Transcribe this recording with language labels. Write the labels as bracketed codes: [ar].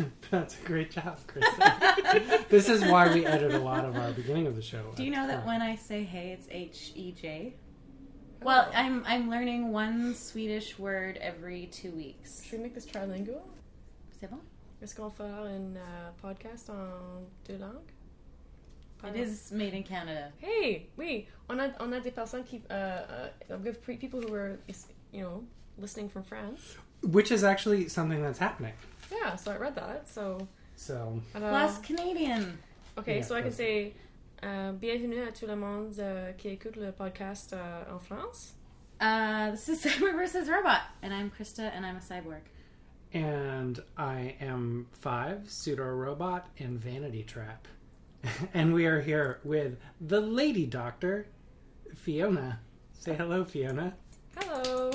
[en] That's a great job, Christa. This is why we edit a lot of our beginning of the show. Do you know that when I say hey, it's H-E-J? Well, I'm learning one Swedish word every 2 weeks. Should we make this trilingual? [fr] C'est bon? Est-ce qu'on fera un podcast en deux langues? [en] It is made in Canada. Hey, [fr] oui, on a des personnes qui, [en] we have people who are, listening from France. Which is actually something that's happening. Yeah, so I read that, so... Plus Canadian. Okay, Yeah, so I can say, [fr] bienvenue à tout le monde qui écoute le podcast en France. [en] This is Cyber vs. Robot, and I'm Christa, and I'm a cyborg. And I am Five, pseudo-robot, and vanity trap. And we are here with the lady doctor, Fiona. Say hello, Fiona. Hello.